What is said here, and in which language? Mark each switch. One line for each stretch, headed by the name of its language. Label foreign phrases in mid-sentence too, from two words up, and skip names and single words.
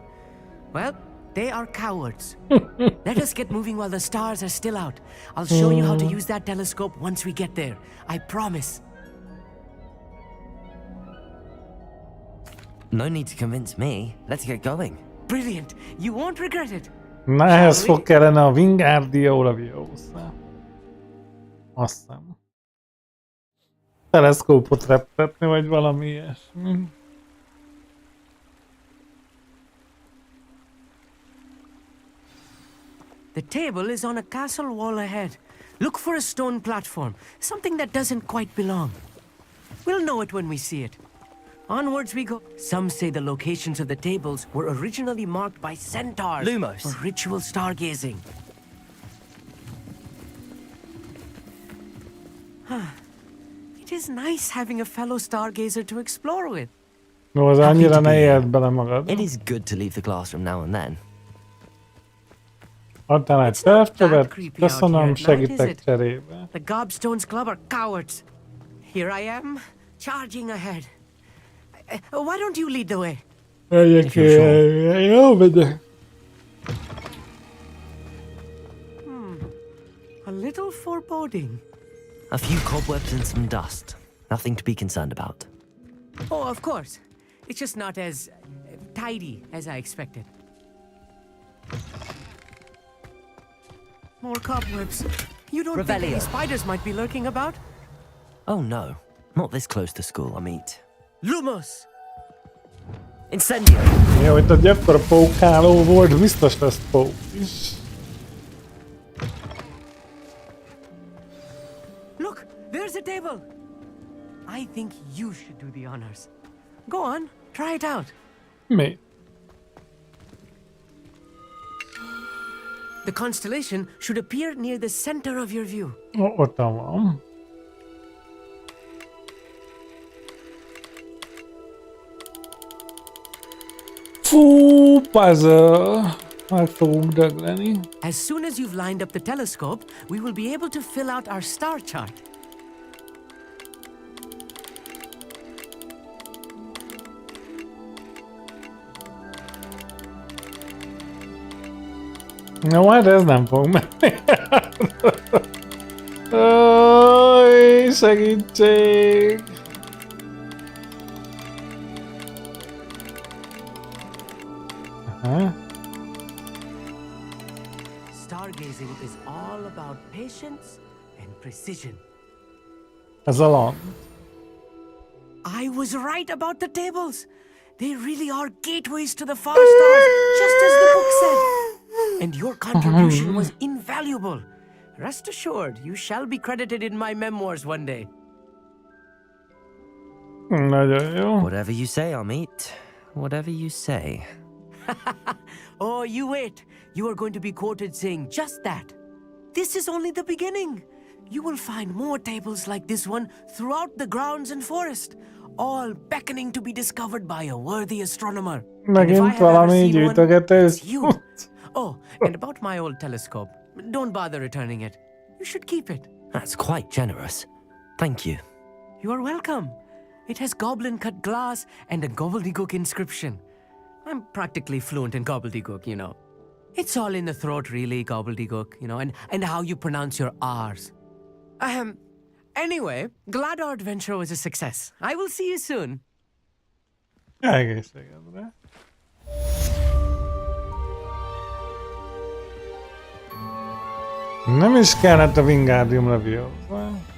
English: Well, they are cowards. Let us get moving while the stars are still out. I'll show you how to use that telescope once we get there. I promise. No need to convince me. Let's get going. Brilliant. You won't regret it.
Hungarian: Na ehhez fog kellene a Wingardium Leviosa. Azt hiszem. Teleszkópot reptetni, vagy valami ilyesmi.
English: The table is on a castle wall ahead. Look for a stone platform, something that doesn't quite belong. We'll know it when we see it. Onwards we go. Some say the locations of the tables were originally marked by centaurs Lumos. for ritual stargazing. It is nice having a fellow stargazer to explore with.
Hungarian: No, az annyira ne éld bele magad.
English: It is good to leave the classroom now and then.
Hungarian: Adtál egy szervtövet, köszönöm, segítek cserébe.
English: The Gobstones Club are cowards. Here I am, charging ahead. Why don't you lead the way?
Hungarian: Megyek, jó, megyek.
English: A little foreboding. A few cobwebs and some dust. Nothing to be concerned about. Oh, of course. It's just not as tidy as I expected. More cobwebs. You don't think any spiders might be lurking about? Oh no, not this close to school, Amit. Lumos! Incendio!
Hungarian: Jó, itt egy ekkora pókháló volt, biztos lesz pók is.
English: Look, there's a table. I think you should do the honors. Go on, try it out.
Hungarian: Mi?
English: The constellation should appear near the center of your view.
Hungarian: Ott van. Fú, puzzle. Meg fogunk dögleni.
English: As soon as you've lined up the telescope, we will be able to fill out our star chart.
Hungarian: No, hát ez nem fog menni. Aj, segítség! Aha.
English: Stargazing is all about patience and precision.
Hungarian: Ez a land.
English: I was right about the tables. They really are gateways to the far stars, just as the book said. And your contribution was invaluable. Rest assured, you shall be credited in my memoirs one day.
Hungarian: Nagyon jó.
English: Whatever you say, Amit. Whatever you say. Oh, you wait. You are going to be quoted saying just that. This is only the beginning. You will find more tables like this one throughout the grounds and forest, all beckoning to be discovered by a worthy astronomer.
Hungarian: Megint valami gyűjtögetés.
English: Oh, and about my old telescope. Don't bother returning it. You should keep it. That's quite generous. Thank you. You are welcome. It has goblin-cut glass and a gobbledygook inscription. I'm practically fluent in gobbledygook, you know. It's all in the throat, really, gobbledygook, you know, and how you pronounce your R's. Anyway, glad our adventure was a success. I will see you soon.
Hungarian: Egészségedre. Nem is kellett a Wingardium Leviosa.